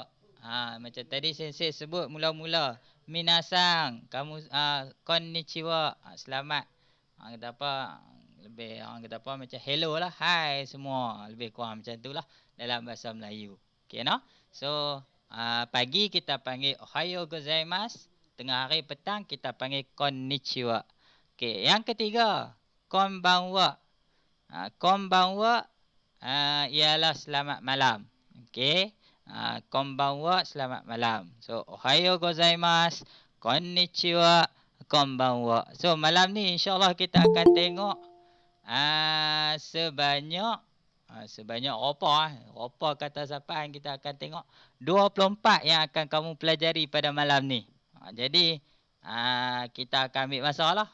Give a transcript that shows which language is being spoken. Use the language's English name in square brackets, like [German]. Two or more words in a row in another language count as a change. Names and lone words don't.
[Malay] Macam tadi sensei sebut mula-mula minasang, kamu konnichiwa. Selamat. Kata apa? Lebih orang kata apa macam hello lah, hai semua. Lebih kurang macam itulah dalam bahasa Melayu. Okey no? So pagi kita panggil [Japanese] おはようございます. [Malay] Tengah hari petang kita panggil konnichiwa. Okey, yang ketiga, konbanwa. Konbanwa ialah selamat malam. Okey. Konbanwa selamat malam. [Japanese] So おはようございます、こんにちは、こんばんは. [Malay] So malam ni insya-Allah kita akan tengok sebanyak berapa kata sapaan kita akan tengok 24 yang akan kamu pelajari pada malam ni. Jadi kita akan ambil masa lah.